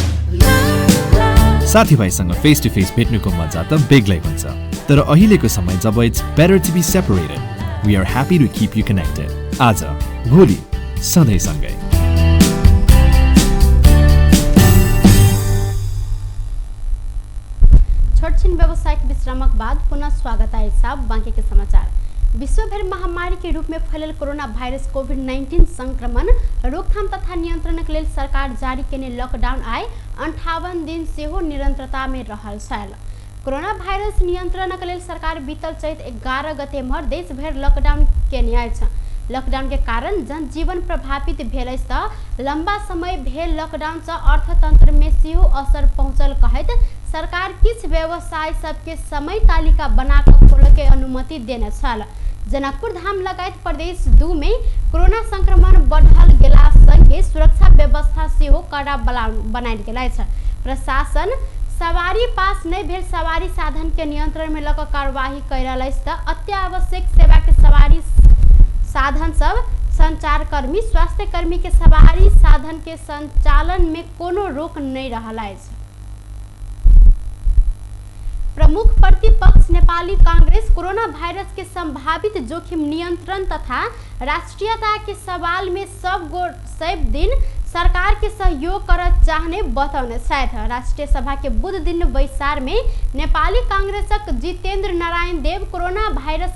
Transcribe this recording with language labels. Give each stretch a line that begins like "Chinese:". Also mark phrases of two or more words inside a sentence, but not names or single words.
Nepali: साथीभाइसँग
English: face to face
Nepali: भेट्नुको मजा त बेग्लै हुन्छ, तर अहिलेको समय जब
English: it's better to be separated, we are happy to keep you connected.
Nepali: आज भोलि सधैँ सँगै।
Maithili: छोटछिन व्यावसायिक विश्रामक बाद पुनः स्वागत है साहब। बाकी के समाचार। विश्वभर महामारी के रूप में फैलल कोरोना भाइरस कोभिड-19 संक्रमण रोकथाम तथा नियंत्रण के लिए सरकार जारी केने लॉकडाउन आए 58 दिन से हो निरंतरता में रहल छल। कोरोना भाइरस नियंत्रण के लिए सरकार बीतल चैत 11 गते भर देश भर लॉकडाउन केने आए। लॉकडाउन के कारण जनजीवन प्रभावित भेल लंबा समय भेल लॉकडाउन से अर्थतंत्र में सेहो असर पहुंचल कहत सरकार किस व्यवसाय सबके समय तालिका बनाकर खोले के अनुमति देने छल। जनकपुर धाम लगायत प्रदेश 2 में कोरोना संक्रमण बढ़ल गेला संगे सुरक्षा व्यवस्था सेहो कड़ा बनायल गेल छै। प्रशासन सवारी पास नहीं भेल सवारी साधन के नियंत्रण में लक कार्यवाही कर रहल अछि। अत्यावश्यक सेवा के सवारी साधन सब संचार कर्मी स्वास्थ्य कर्मी के सवारी साधन के संचालन में कोनो रोक नहीं रहल अछि। प्रमुख प्रतिपक्ष नेपाली कांग्रेस कोरोना वायरस के संभावित जोखिम नियंत्रण तथा राष्ट्रीयता के सवाल में सब दिन सरकार के सहयोग कर चाहने बतौने साथ राष्ट्रीय सभा के बुध दिन बैसार में नेपाली कांग्रेसक जितेंद्र नारायण देव कोरोना वायरस